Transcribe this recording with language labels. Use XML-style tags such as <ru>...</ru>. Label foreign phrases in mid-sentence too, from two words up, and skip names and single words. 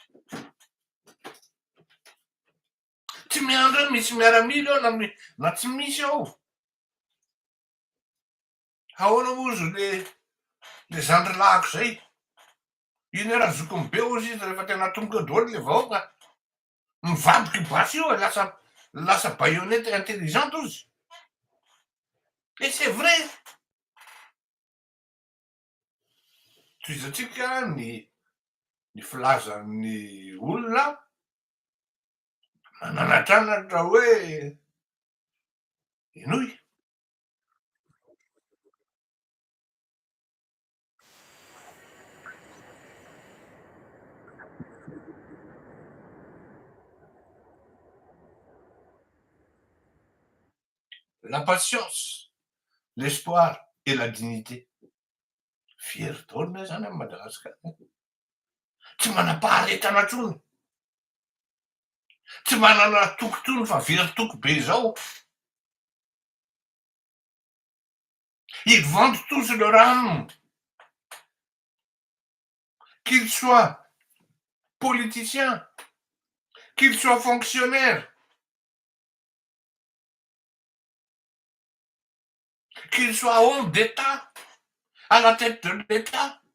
<mg>Tsy miandry hoe misy miaramila eo na tsy misy ao. Ahoana ozy le zandrilahiko zay. Iny raha zokiny be ozy izy rehefa tena tonga eo daholo le vahoaka. Mivadika io basy io lasa</mg> <fr>baïonnette intelligente</fr> <mg>ozy.</mg> <fr>Et c'est vrai.</fr> <mg>Toizatsika ny ny filazan'ny olona mananatranatra hoe inoy.</mg> <fr>La patience, l'espoir et la dignité.</fr> <mg>Firy taona zany am Madagasikara. Tsy manam-paharetana ntsony. Tsy manana tokontony fa very toko be zao.</mg> <fr>Ils vendent tous leur âme. Qu'ils soient politiciens, qu'ils soient fonctionnaires, qu'ils soient hommes d'État, à la tête de l'État.</fr>